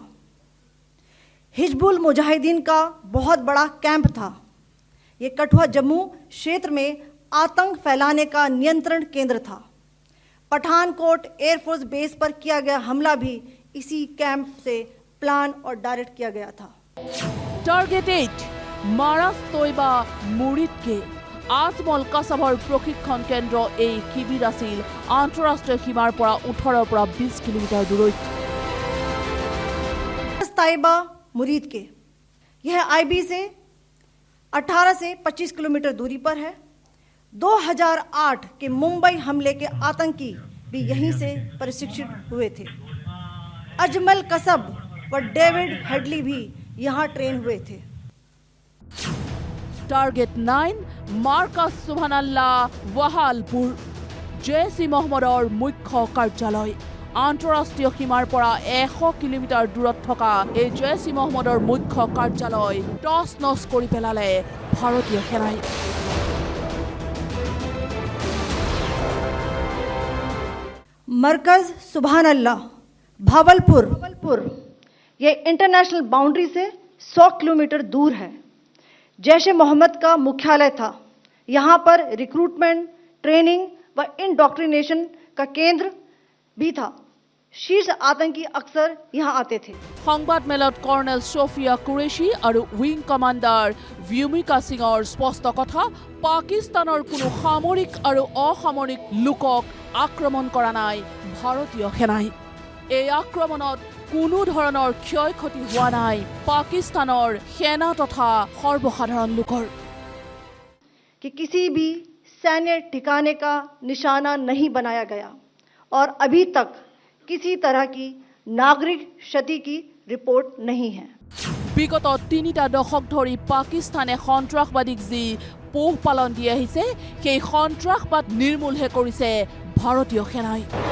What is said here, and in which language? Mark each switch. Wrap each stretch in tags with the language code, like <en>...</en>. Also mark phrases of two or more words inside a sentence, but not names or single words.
<hi>हिजबुल मुजाहिदीन का बहुत बड़ा कैंप था। ये कठुआ जम्मू क्षेत्र में आतंक फैलाने का नियंत्रण केंद्र था। पठानकोट एयरफोर्स बेस पर किया गया हमला भी इसी कैंप से प्लान और डायरेक्ट किया गया था।</hi> <as>टारगेट 8 মাৰাজ তৈবা মুৰিদকে, আজমল কাছাবৰ প্ৰশিক্ষণ কেন্দ্ৰ। এই শিবিৰ আছিল আন্তঃৰাষ্ট্ৰীয় সীমাৰ পৰা 18 পৰা 20 কিলোমিটাৰ দূৰৈত।</as> <hi>ताइबा मुरीद के, यह आईबी से 18 से 25 किलोमीटर दूरी पर है। 2008 के मुंबई हमले के आतंकी भी यहीं से प्रशिक्षित हुए थे। अजमल कसब व डेविड हेडली भी यहाँ ट्रेन हुए थे।</hi> <as>टारगेट 9 মাৰ্কাজ সুবহানাল্লাহ ৱাহালপুৰ, জেএসি মোহাম্মদৰ মুখ্য কাৰ্যালয়। আন্তঃৰাষ্ট্ৰীয় সীমাৰ পৰা 100 কিলোমিটাৰ দূৰত থকা এই জেএসি মোহাম্মদৰ মুখ্য কাৰ্যালয় টছ নছ কৰি পেলালে ভাৰতীয় সেনাই।</as> <hi>मरकज सुबहानल्लाह भावलपुर, यह इंटरनेशनल बाउंड्री से 100 किलोमीटर दूर है। जैश ए मोहम्मद का मुख्यालय था। यहाँ पर रिक्रूटमेंट, ट्रेनिंग व इंडोक्ट्रिनेशन का केंद्र भी था। शीर्ष आतंकी अक्सर यहाँ आते थे।</hi> <as>সংবাদ মেলত কৰ্নেল সোফিয়া কুৰেশী আৰু উইং কমাণ্ডাৰ ভিউমিকা সিঙৰ স্পষ্ট কথা, পাকিস্তানৰ কোনো সামৰিক আৰু অসামৰিক লোকক আক্ৰমণ কৰা নাই ভাৰতীয় সেনাই। এই আক্ৰমণত কোনো ধৰণৰ ক্ষয় ক্ষতি হোৱা নাই পাকিস্তানৰ সেনা তথা সৰ্বসাধাৰণ লোকৰ।</as> <hi>कि किसी भी सैन्य ठिकाने का निशाना नहीं बनाया गया और अभी तक किसी तरह की नागरिक क्षति की रिपोर्ट नहीं है।</hi> <as>বিগত 3টা দশক ধৰি পাকিস্তানে সন্ত্ৰাসবাদীক যি পোহপালন দি আহিছে, সেই সন্ত্ৰাসবাদ নিৰ্মূলহে কৰিছে ভাৰতীয় সেনাই।</as>